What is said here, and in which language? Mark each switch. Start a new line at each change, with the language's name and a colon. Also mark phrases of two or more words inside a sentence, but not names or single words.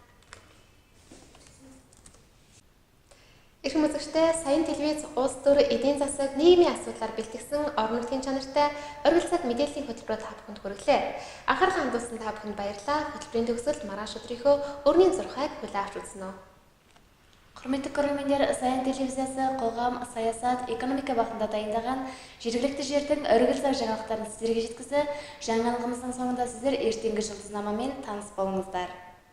Mongolian: Эрхэм үзэгчдээ, саяын телевиз улс төр эдийн засаг нийгмийн асуудлаар бэлтгэсэн орон нутгийн чанартай оргилцаг мэдээллийн хөтөлбөрөөр та бүхэнд хүргэлээ. Анхаарал хандуулсан та бүхэнд баярлалаа. Хөтөлбөрийн төгсөлд маргааш өдрийнхөө өрний зурхайг хүлээн авч үзнэ.
Kazakh: Құрметті көрермендер, саяын телевизиясы қоғам, саясат, экономика бағытында дайындаған жергілікті жердің өргізлік жаңалықтарын сіздерге жеткізді. Жаңалығымыздың соңында сіздер ертеңгі жұлдызнамамен таныс болыңыздар.